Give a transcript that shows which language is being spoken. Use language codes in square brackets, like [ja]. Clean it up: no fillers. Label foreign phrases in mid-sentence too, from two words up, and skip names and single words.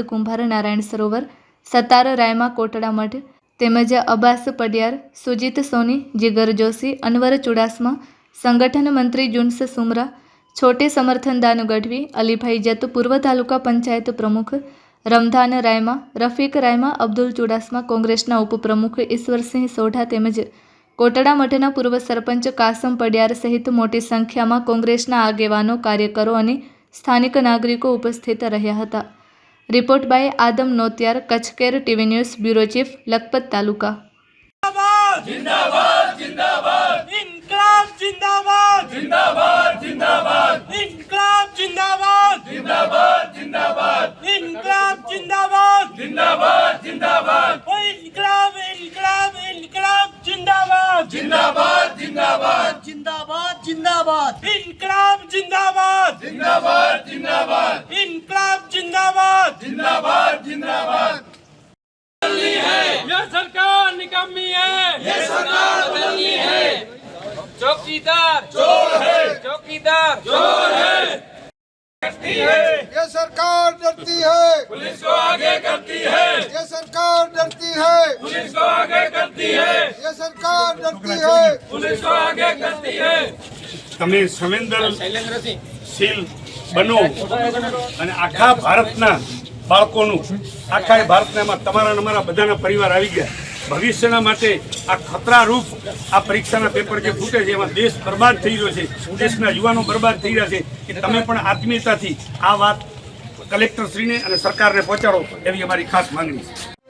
[gu] કુંભાર, નારાયણ સરોવર, સત્તાર રાયમા, કોટડા મઠ તેમજ અબ્બાસ પડિયાર, સુજીત સોની, જીગર જોશી, અનવર ચુડાસમા, સંગઠન મંત્રી જુન્સ સુમરા, છોટે સમર્થન દાન ગઢવી, અલીભાઈ જત, પૂર્વ તાલુકા પંચાયત પ્રમુખ રમધાન રાયમા, રફીક રાયમા, અબ્દુલ ચુડાસમા, કોંગ્રેસના ઉપપ્રમુખ ઈશ્વરસિંહ સોઢા તેમજ કોટડા મઠના પૂર્વ સરપંચ કાસમ પડિયાર સહિત મોટી સંખ્યામાં કોંગ્રેસના આગેવાનો, કાર્યકરો અને સ્થાનિક નાગરિકો ઉપસ્થિત રહ્યા હતા। [en] report by [gu] આદમ નોતિયાર, કચ્છ કેર ટીવી ન્યૂઝ, [en] bureau chief, [gu] લખપત તાલુકા। [hi] जिंदाबाद जिंदाबाद इनकलाब जिंदाबाद जिंदाबाद जिंदाबाद इनकलाब जिंदाबाद जिंदाबाद जिंदाबाद इनकलाब जिंदाबाद जिंदाबाद जिंदाबाद इनकलाब इनकलाब इनकलाब जिंदाबाद जिंदाबाद जिंदाबाद जिंदाबाद जिंदाबाद इनकलाब जिंदाबाद जिंदाबाद जिंदाबाद इनकलाब जिंदाबाद जिंदाबाद जिंदाबाद। ये सरकार निकम्मी है, ये सरकार बदलनी है, चौकीदार चोर है, चौकीदार चोर है, करती है ये सरकार डरती है, पुलिस को आगे करती है, ये सरकार डरती है, पुलिस को आगे करती है, ये सरकार डरती है, पुलिस को आगे करती है। [gu] તમે સંવેદનશીલ બનો અને આખા ભારતના બાળકોનું આખા ભારતનામાં તમારા અમારા બધાના પરિવાર આવી ગયા। ભવિષ્યના માટે આ ખતરારૂપ આ પરીક્ષાના પેપર જે ફૂટે છે એમાં દેશ બરબાદ થઈ રહ્યો છે, દેશના યુવાનો બરબાદ થઈ રહ્યા છે કે તમે પણ આત્મીયતાથી આ વાત કલેક્ટરશ્રીને અને સરકારને પહોંચાડો એવી અમારી ખાસ માંગણી છે।